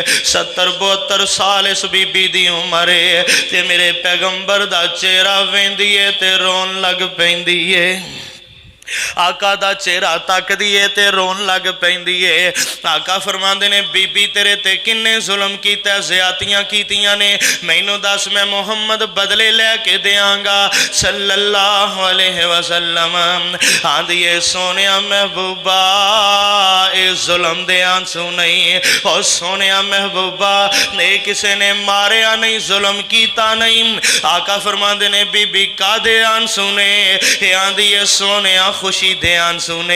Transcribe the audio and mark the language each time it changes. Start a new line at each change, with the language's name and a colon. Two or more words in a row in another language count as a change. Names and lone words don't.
Punjabi: 70-72 سال اس بی بی دی عمر ہے تے میرے پیغمبر دا چہرہ ویندی ہے تے رون لگ پیندی ہے. آقا دا چہرہ تکدی ہے تے رون لگ پیندی ہے. آقا فرماندے نے بی بی تیرے تے کنے ظلم کیتا، زیادتیاں کیتیاں نے، مینوں دس میں محمد بدلے لیکے دینگا
Arabic: صلى الله عليه وسلم.
Punjabi: آندی ہے سوہنے محبوبا اے ظلم دے آنسو نہیں، اور سوہنے محبوبا نے کسی نے ماریا نہیں، ظلم کیتا نہیں. آقا فرماندے نے بی بی کاہدے آنسو نے، آندی ہے سوہنے خوشی دے آنسو نے.